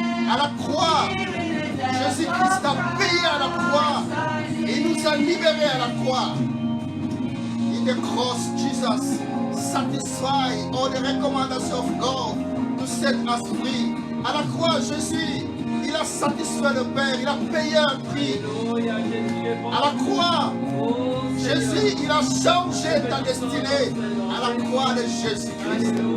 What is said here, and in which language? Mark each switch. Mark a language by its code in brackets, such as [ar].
[fr] À la croix, Jésus-Christ a payé à la croix. Il nous a libérés à la croix. [en] In the cross, Jesus satisfied all the recommendations of God to set us free. [fr] À la croix, Jésus, il a satisfait le Père. Il a payé un prix. À la croix, Jésus, il a changé ta destinée. À la croix de Jésus-Christ.